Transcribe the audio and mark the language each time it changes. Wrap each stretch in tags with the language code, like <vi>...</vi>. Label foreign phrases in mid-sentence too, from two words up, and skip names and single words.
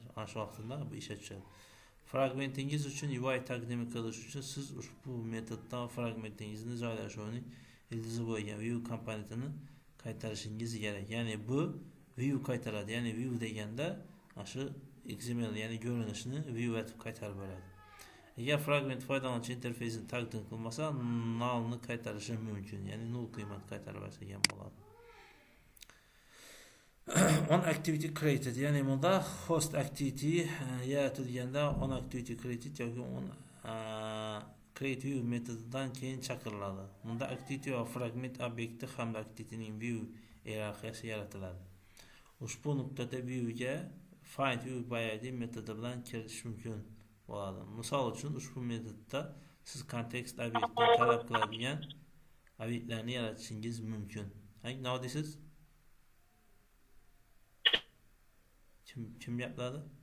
<uz>Ana shu vaqtda bu ishga tushadi. Fragmentingiz uchun UI taqdim qilish uchun siz ushbu metoddan fragmentingizni joylashuvini ildizi bo'lgan view komponentini qaytarishingiz kerak. Ya'ni bu view qaytaradi. Ya'ni view deganda shu XML, ya'ni ko'rinishni view etib qaytarib beradi. Agar fragment foydalanuvchi interfeysini taqdim qilmasa, nullni qaytarishi mumkin. Ya'ni null qiymat qaytarib bersa ham bo'ladi.</uz> <en>On activity created,</en> <uz>ya'ni bunda host activity yaratilganda</uz> <en>on activity created</en> <uz>yoki</uz> <en>on create view</en> <uz>metodidan keyin chaqiriladi. Bunda activity va fragment obyekti hamda activityning view iyerarxiyasi yaratiladi. Ushbu nuqtada viewga</uz> <en>find view by id</en> <uz>metodi bilan kirish mumkin bo'ladi. Misol uchun ushbu metodda siz kontekst obyektini talab qiladigan obyektlarni yaratishingiz mumkin. Nima deysiz? Kim gapladi?</uz>